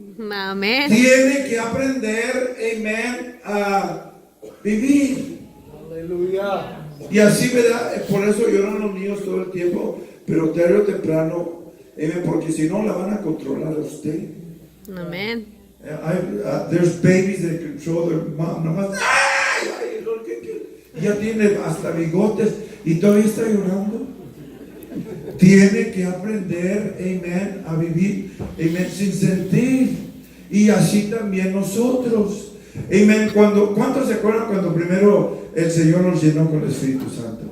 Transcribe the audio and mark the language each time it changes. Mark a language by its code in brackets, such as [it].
[es] Amén. Tiene que aprender, amén, a vivir. Aleluya. Y así, ¿verdad? Por eso lloran los niños todo el tiempo, pero tarde o temprano, amén, porque si no la van a controlar a usted. Amén. [en] There's babies that control their mom. [es] Nomás, ¡ay! Ay, ya tiene hasta bigotes y todavía está llorando. Tiene que aprender, amén, a vivir, amén, sin sentir. Y así también nosotros. Amén. ¿Cuántos se acuerdan cuando primero el Señor nos llenó con el Espíritu Santo?